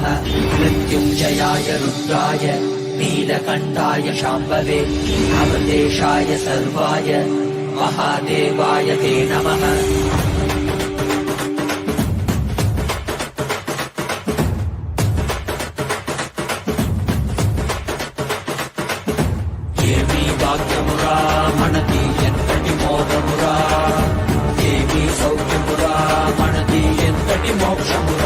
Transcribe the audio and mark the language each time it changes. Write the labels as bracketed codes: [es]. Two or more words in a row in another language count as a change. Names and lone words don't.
[sa] मृत्युञ्जयाय रुद्राय नीलकण्ठाय शाम्भवे अमृतेशाय सर्वाय महादेवाय ते नमः. [te] మనది ఎంతటి మోదమురా, ఏమి సౌఖ్యమురా, మనది ఎంతటి మోక్షమురా.